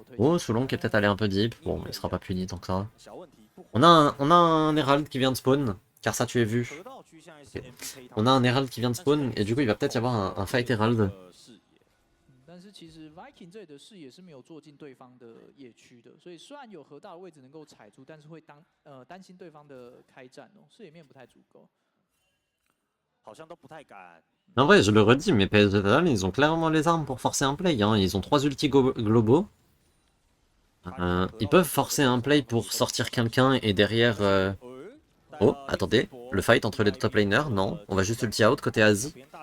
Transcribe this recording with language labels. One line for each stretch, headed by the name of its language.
French: Oh, Soulong qui est peut-être allé un peu deep. Bon, il sera pas puni tant que ça. On a un Herald qui vient de spawn, car ça tu es vu. Okay. On a un Herald qui vient de spawn, et du coup il va peut-être y avoir un fight Herald.
Chinese: 但是其实 Viking 这里的视野是没有做进对方的野区的，所以虽然有河道的位置能够踩住，但是会担心对方的开战哦，视野面不太足够。好像都不太敢。
French: En vrai, je le redis, mais PSG Talon, ils ont clairement les armes pour forcer un play. Hein. Ils ont 3 ultis globaux. Ils peuvent forcer un play pour sortir quelqu'un et derrière... Oh, attendez, le fight entre les deux top laners, non. On va juste ulti out côté Asie.